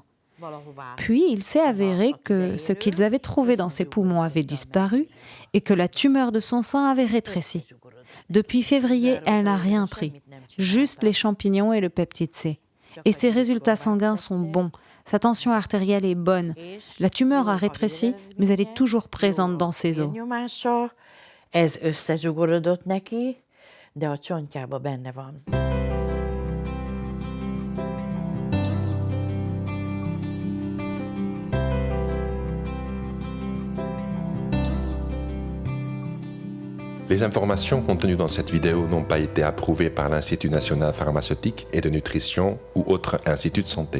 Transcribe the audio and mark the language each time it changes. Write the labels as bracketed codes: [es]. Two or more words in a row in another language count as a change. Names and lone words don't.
[fr] Puis il s'est avéré que ce qu'ils avaient trouvé dans ses poumons avait disparu et que la tumeur de son sein avait rétréci. Depuis février, elle n'a rien pris, juste les champignons et le peptide C. Et ses résultats sanguins sont bons. Sa tension artérielle est bonne. La tumeur a rétréci, mais elle est toujours présente dans ses os. [hu] Ez összezsugorodott neki, de a csontjában benne van. [fr] Les informations contenues dans cette vidéo n'ont pas été approuvées par l'Institut national pharmaceutique et de nutrition ou autre institut de santé.